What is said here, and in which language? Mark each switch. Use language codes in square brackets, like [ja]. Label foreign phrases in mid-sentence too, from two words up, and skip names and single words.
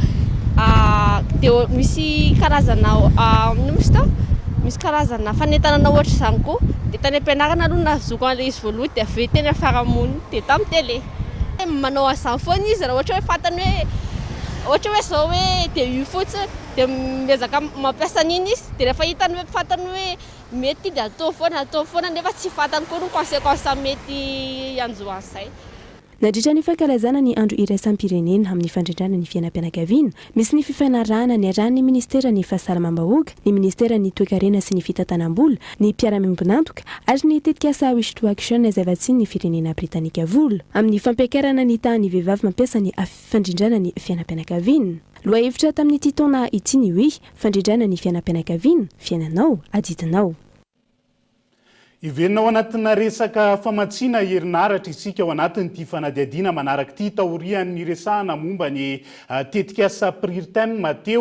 [mg] dia misy karazana misy karazana fanentanana ohatra izany koa dia tany ampianarana aloha nazoko an'ilay izy voaloha dia avy teny afaramoniny dia tamin'ny télé manao azany foana izy raha ohatra hoe fantany hoe ohatra hoe zao hoe dia io fotsiny dia miezaka mampiasa an'iny izy dia rehefa hitany hoe fantany hoe mety dia atao foana nefa tsy fantany koa no conséquence mety anjoan'izay. Nadritra ny fankalazana ny andro iraisam-pirenena amin'ny fandrindrana ny fiainam-pianakaviana, misy ny fifanarahana ny arahan'ny ministera ny fahasalamam-bahoaka, ny ministera ny toe-karena sy ny fitantanam-bola, ny mpiara-miombonantoka ary ny tetika asa [en] wish to action [mg] zavatsiny ny firenena britanika vola amin'ny fampiakarana ny tahan'ny vehivavy mampiasa ny fandrindrana ny fiainam-pianakaviana. Loha hevitra tamin'ny ity taona ity ny hoe fandrindrana ny fiainam-pianakaviana, fiainanao adidinao. Ivenina ao anatina resaka famatsiana herinaratra isika ao anatin'ity fanadihadiana manaraka ity taorian'ny resahana momba ny tetikasa priritaine Mateo.